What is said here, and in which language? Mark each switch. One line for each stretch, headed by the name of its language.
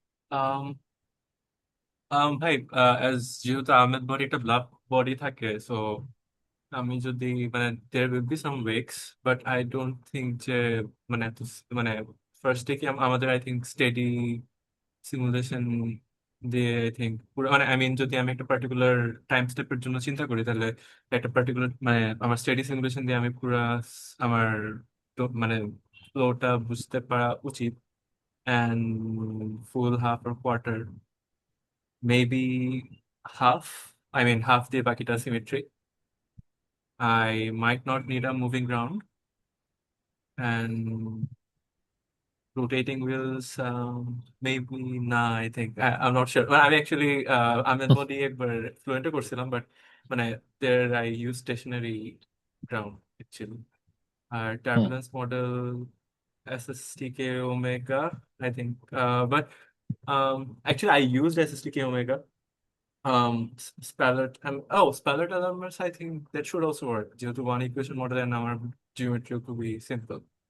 Bangla: um ভাই, যেহেতু Ahmed body একটা ব্লাক বডি থাকে, সো আমি যদি মানে there will be some wakes, but I don't think যে মানে মানে ফার্স্ট ডে কি আমাদের আই থিঙ্ক স্টেডি সিমুলেশন দিয়ে আই থিঙ্ক পুরো মানে আই মিন যদি আমি একটা পার্টিকুলার টাইম স্টেপের জন্য চিন্তা করি, তাহলে একটা পার্টিকুলার মানে আমার স্টেডি সিমুলেশন দিয়ে আমি পুরো আমার মানে ফ্লোটা বুঝতে পারা উচিত। And full half or quarter, maybe half, I mean half দিয়ে বাকিটা symmetry.
English: I might not need a moving ground, and rotating wheels, maybe nah, I think I'm not sure.
Bangla: Well, আমি actually আহমেদ বডি একবার ফ্লুয়েন্টে করছিলাম, but মানে
English: there I use stationary ground actually.
Bangla: আর hmm
English: turbulence model SSTK omega, I think. But actually I used SSTK omega. Spallert and Spallert elements, I think that should also work.
Bangla: যেহেতু
English: one equation model and our geometry could be simple.